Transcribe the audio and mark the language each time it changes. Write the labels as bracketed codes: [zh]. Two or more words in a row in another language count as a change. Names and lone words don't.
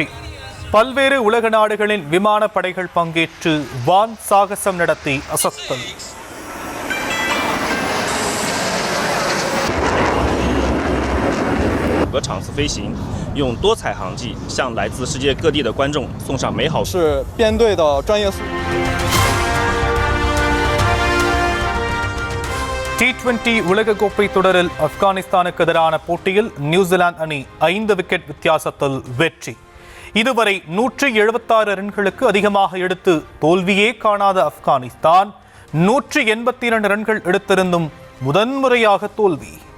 [ta] பல்வேறு உலக நாடுகளின் விமானப்படைகள் பங்கேற்று வான் சாகசம் நடத்தி அசத்தல். [zh] 个场次飞行，用多彩航迹向来自世界各地的观众送上美好。是编队的专业素质。 [ta] T20 உலகக்கோப்பை தொடரில் ஆப்கானிஸ்தானுக்கு எதிரான போட்டியில் நியூசிலாந்து அணி 5 விக்கெட் வித்தியாசத்தில் வெற்றி. இதுவரை 176 ரன்களுக்கு அதிகமாக எடுத்து தோல்வியே காணாத ஆப்கானிஸ்தான் 182 ரன்கள் எடுத்திருந்தும் முதன்முறையாக தோல்வி.